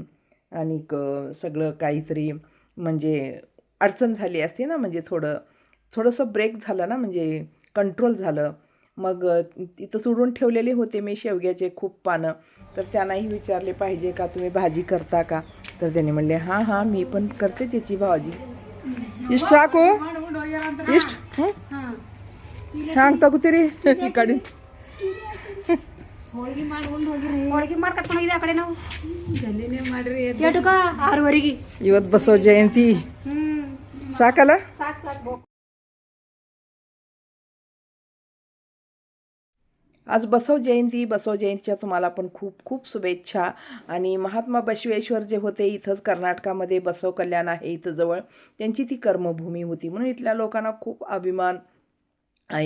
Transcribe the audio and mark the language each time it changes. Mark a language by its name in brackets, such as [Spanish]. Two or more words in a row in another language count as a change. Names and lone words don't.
[Marathi] आणि सगळं काहीतरी म्हणजे अडचण झाली असते ना, म्हणजे थोडंसं ब्रेक झालं ना, म्हणजे कंट्रोल झालं. मग तिथं सोडून ठेवलेले होते मी शेवग्याचे खूप पानं. तर त्यांनाही विचारले पाहिजे का तुम्ही भाजी करता का. तर त्यांनी म्हणले हां हां मी पण करते त्याची भाजी. [Kannada] इष्ट ಹಾಕು ಇಷ್ಟು ಹ್ಯಾಂಗ ತಗೋತೀರಿ ಈ ಕಡೆ ಹೋಳಿಗೆ ಮಾಡಿ ಕರ್ಕೊಂಡು ಹೋಗಿದ್ದೆ ಆ ಕಡೆ ನಾವು ಜಲ್ದಿನೇ ಮಾಡ್ರಿ ಏಟುಕ 6:30 ಇವತ್ತು ಬಸವ ಜಯಂತಿ ಸಾಕಲ್ಲ. ಸಾಕು ಸಾಕು [Marathi] आज बसव जयंतीच्या तुम्हाला पण खूप खूप शुभेच्छा. आणि महात्मा बसवेश्वर जे होते इथंच कर्नाटकामध्ये बसव कल्याण आहे इथं जवळ, त्यांची ती कर्मभूमी होती म्हणून इथल्या लोकांना खूप अभिमान आहे.